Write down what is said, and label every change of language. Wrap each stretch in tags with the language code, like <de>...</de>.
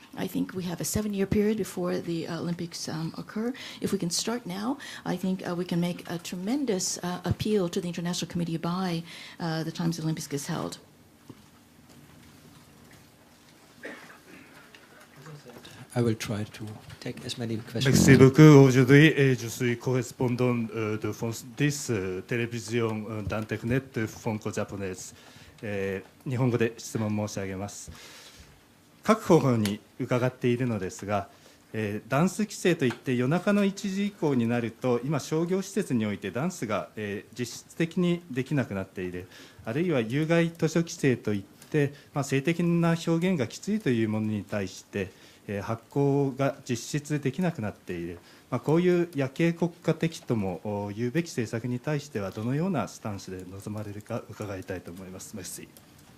<en>I think we have a 7-year period before the Olympics occur. If we can start now, I think we can make a tremendous appeal to the international community by the time the Olympics is held. I will try to take as many questions.</en> <fr>Merci beaucoup. Aujourd'hui, je suis correspondant de France 10 télévision d'Internet franco-japonaise。</fr> <ja>日本語で質問申し上げます。各方向に伺っているのですが、ダンス規制といって夜中の1時以降になると今商業施設においてダンスが、実質的にできなくなっている、あるいは有害図書規制といって、性的な表現がきついというものに対して、発行が実質できなくなっている、こういう夜景国家的とも言うべき政策に対してはどのようなスタンスで臨まれるか伺いたいと思います。メッシー。</ja>